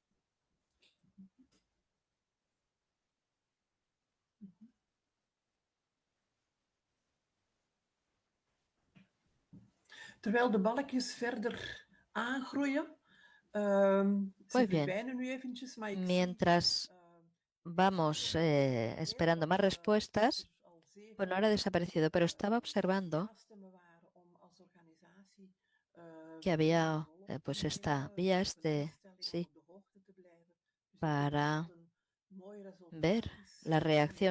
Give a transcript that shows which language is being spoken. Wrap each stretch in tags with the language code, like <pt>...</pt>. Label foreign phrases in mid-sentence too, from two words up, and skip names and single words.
<nl>Terwijl de balkjes verder aangroeien, ze</nl> <es>Muy bien.</es> <nl>verdwijnen nu eventjes, maar ik zie,</nl> <es>Mientras vamos esperando más respuestas, bueno, ahora ha desaparecido, pero estaba observando que había pues esta vía sí, para ver la reacción.</es>